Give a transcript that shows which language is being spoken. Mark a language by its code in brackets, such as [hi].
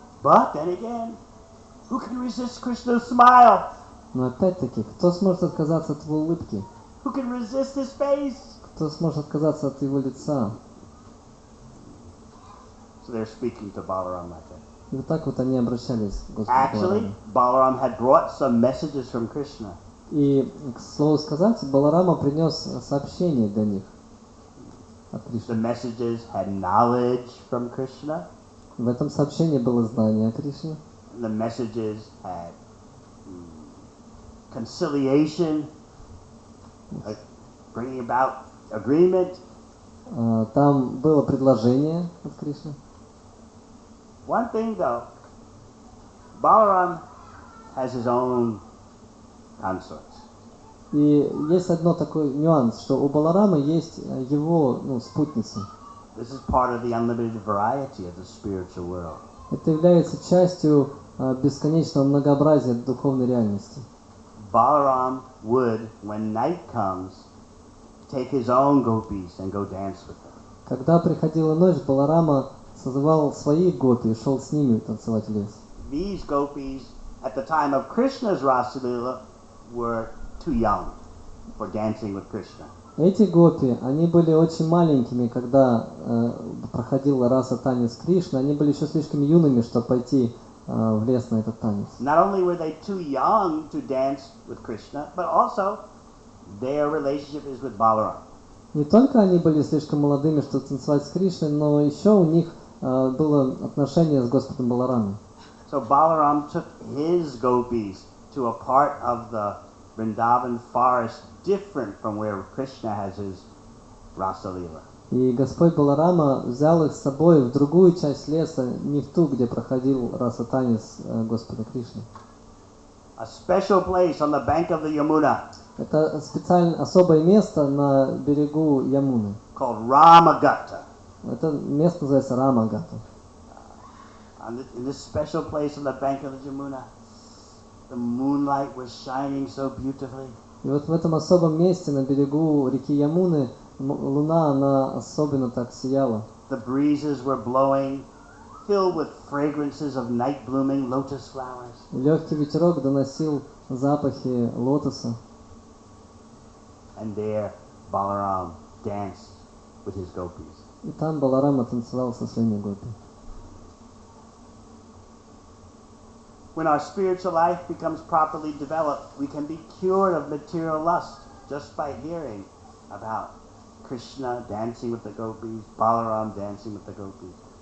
[en] But then again, who can resist Krishna's smile? [ru] Но опять-таки, кто сможет отказаться от его улыбки? [en] Who can resist his face? [ru] Кто сможет отказаться от его лица? [en] So they're speaking to Balaram like that. [ru] И вот так вот они обращались к Господу [en] Actually, [ru] Балараму. [en] Balaram had brought some messages from Krishna. [ru] И, к слову сказать, Баларама принес сообщение для них от [en] The [ru] Кришны. [en] messages had knowledge from Krishna. [ru] В этом сообщении было знание о Кришне. [en] The messages had conciliation, like bringing about agreement. [ru] Там было предложение от Кришны. [en] One thing though, Balaram has his own consorts. [ru] И есть одно такой нюанс, что у Баларама есть его спутницы. [en] This is part of the unlimited variety of the spiritual world. [ru] Это является частью бесконечного многообразия духовной реальности. [en] Balaram would, when night comes, take his own gopis and go dance with them. [ru] Когда приходила ночь, Баларама созывал своих гопи и шел с ними танцевать в лес. [en] These gopis, at the time of Krishna's Rasalila, were too young for dancing with Krishna. [ru] Эти гопи, они были очень маленькими, когда проходил раса танец Кришны. Они были еще слишком юными, чтобы пойти в лес на этот танец. [en] Not only were they too young to dance with Krishna, but also their relationship is with Balaram. [ru] Не только они были слишком молодыми, чтобы танцевать с Кришной, но еще у них было отношение с Господом Баларамом. [en] So Balaram took his gopis to a part of the Vrindavan forest different from where Krishna has his Rasa Leela. [ru] И Господь Баларама взял их с собой в другую часть леса, не в ту, где проходил раса-танец Господа Кришны. [en] A special place on the bank of the Yamuna [ru] Это специально особое место на берегу Ямуны. [en] called Ramagata. [ru] Это место называется Рамагата. [en] In this special place on the bank of the Yamuna, the moonlight was shining so beautifully. [ru] И вот в этом особом месте на берегу реки Ямуны луна, она особенно так сияла. [en] The breezes were blowing, filled with fragrances of night blooming lotus flowers. [ru] Легкий ветерок доносил запахи лотоса. [en] And there Balaram danced with his gopis. [ru] И там Баларама танцевал со своими гопи. [en] When our spiritual life becomes properly developed, we can be cured of material lust just by hearing about Krishna dancing with the gopis, Balaram dancing with the gopis.